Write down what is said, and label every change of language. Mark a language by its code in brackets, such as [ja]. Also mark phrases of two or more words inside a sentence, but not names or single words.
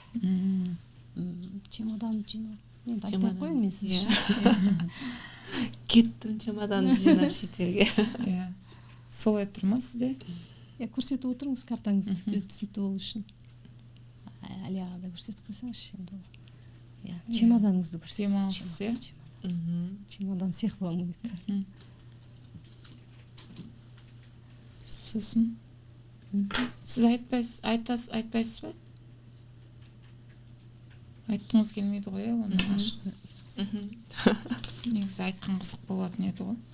[kk] Чемодан жинап, мен айтпай ақ қояйын мен сіз үшін. Кеттім чемоданды жинап шетелге. Солай тұр ма сізде? Көрсетіп отырыңыз картаңызды, түсінікті болу үшін. Алияға да көрсетіп қойсаңызшы енді. Чемоданыңызды көрсетіңіз. [ru] Чемодан всех волнует. [kk] Сосын сіз айтпайсыз ба? Айтқыңыз келмейді ғой, оны ашық. Негізі айтқан қызық болатын еді ғой.